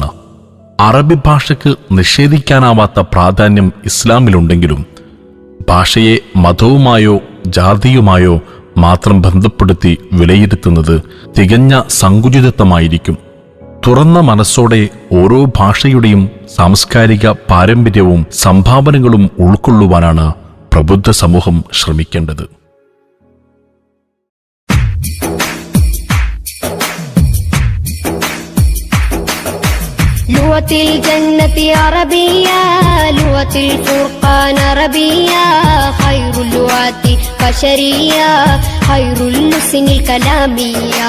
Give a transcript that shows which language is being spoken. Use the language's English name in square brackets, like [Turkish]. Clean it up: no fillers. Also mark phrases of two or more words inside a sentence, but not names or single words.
[Malayalam] അറബി ഭാഷയ്ക്ക് നിഷേധിക്കാനാവാത്ത പ്രാധാന്യം ഇസ്ലാമിലുണ്ടെങ്കിലും ഭാഷയെ മതവുമായോ ജാതിയുമായോ മാത്രം ബന്ധപ്പെടുത്തി വിലയിരുത്തുന്നത് തികഞ്ഞ സങ്കുചിതത്വമായിരിക്കും. തുറന്ന മനസ്സോടെ ഓരോ ഭാഷയുടെയും സാംസ്കാരിക പാരമ്പര്യവും സംഭാവനകളും ഉൾക്കൊള്ളുവാനാണ് പ്രബുദ്ധ സമൂഹം ശ്രമിക്കേണ്ടത്. [Arabic] لغة الجنة عربية، لغة الفرقان عربية، خير اللغات بشرية، خير اللسن الكلامية.